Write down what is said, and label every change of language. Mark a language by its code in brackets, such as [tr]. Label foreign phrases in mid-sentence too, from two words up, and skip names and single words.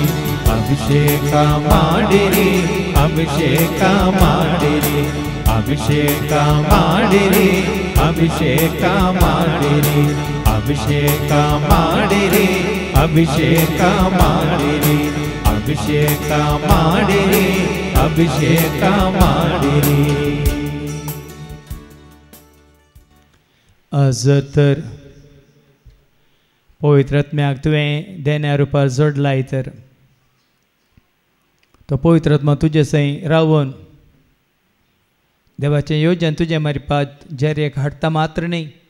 [kn] ಅಭಿಷೇಕ ಮಾಡಿರಿ ಅಭಿಷೇಕ ಮಾಡಿರಿ ಅಭಿಷೇಕ ಮಾಡಿರಿ ಅಭಿಷೇಕ ಮಾಡಿರಿ ಅಭಿಷೇಕ ಮಾಡಿರಿ ಅಭಿಷೇಕ ಮಾಡಿರಿ ಅಭಿಷೇಕ ಮಾಡಿರಿ ಅಭಿಷೇಕ ಮಾಡಿರಿ [kok] जर तर पवित्र आत्म्याक तुवें देण्या रुपार जोडलाय तर तो पवित्र आत्मा तुजे सई रावून देवाचें योजन तुजे मारिपात जर्येक हाडटा मात्र न्ही